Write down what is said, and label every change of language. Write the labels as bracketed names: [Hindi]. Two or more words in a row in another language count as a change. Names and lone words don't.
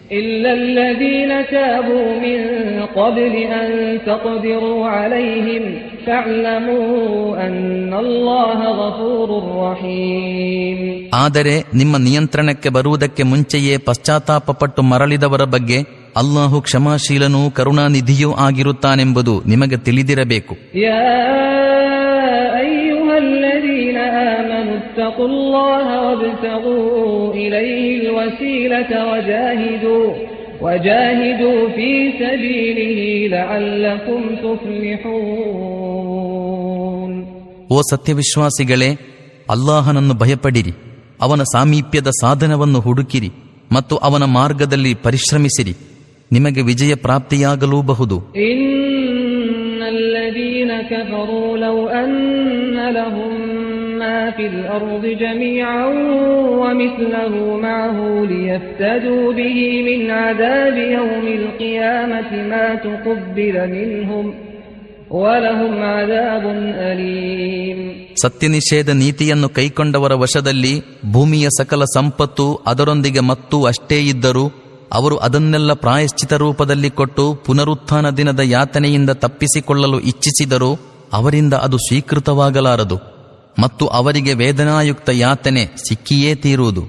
[Kannada] ಆದರೆ ನಿಮ್ಮ ನಿಯಂತ್ರಣಕ್ಕೆ ಬರುವುದಕ್ಕೆ ಮುಂಚೆಯೇ ಪಶ್ಚಾತ್ತಾಪಪಟ್ಟು ಮರಳಿದವರ ಬಗ್ಗೆ ಅಲ್ಲಾಹು ಕ್ಷಮಾಶೀಲನೂ ಕರುಣಾನಿಧಿಯೂ ಆಗಿರುತ್ತಾನೆಂಬುದು ನಿಮಗೆ ತಿಳಿದಿರಬೇಕು. [Arabic] اتقوا الله وابتغوا إليه الوسيلة وجاهدوا في سبيله لعلكم تفلحون. [Kannada] ಓ ಸತ್ಯವಿಶ್ವಾಸಿಗಳೇ, ಅಲ್ಲಾಹನನ್ನು ಭಯಪಡಿರಿ, ಅವನ ಸಾಮೀಪ್ಯದ ಸಾಧನವನ್ನು ಹುಡುಕಿರಿ ಮತ್ತು ಅವನ ಮಾರ್ಗದಲ್ಲಿ ಪರಿಶ್ರಮಿಸಿರಿ, ನಿಮಗೆ ವಿಜಯ ಪ್ರಾಪ್ತಿಯಾಗಲೂಬಹುದು. [Arabic] إن الذين كفروا لو أن لهم ما في الأرض جميعا ومثله معه ليفتدوا به من عذاب يوم القيامة ما تقبل منهم ولهم عذاب أليم. [Kannada] ಸತ್ಯನಿಷೇಧ ನೀತಿಯನ್ನು ಕೈಕೊಂಡವರ ವಶದಲ್ಲಿ ಭೂಮಿಯ ಸಕಲ ಸಂಪತ್ತು ಅದರೊಂದಿಗೆ ಮತ್ತು ಅಷ್ಟೇ ಇದ್ದರೂ ಅವರು ಅದನ್ನೆಲ್ಲ ಪ್ರಾಯಶ್ಚಿತ ರೂಪದಲ್ಲಿ ಕೊಟ್ಟು ಪುನರುತ್ಥಾನ ದಿನದ ಯಾತನೆಯಿಂದ ತಪ್ಪಿಸಿಕೊಳ್ಳಲು ಇಚ್ಛಿಸಿದರೂ ಅವರಿಂದ ಅದು ಸ್ವೀಕೃತವಾಗಲಾರದು ಮತ್ತು ಅವರಿಗೆ ವೇದನಾಯುಕ್ತ ಯಾತನೆ ಸಿಕ್ಕಿಯೇ ತೀರುವುದು.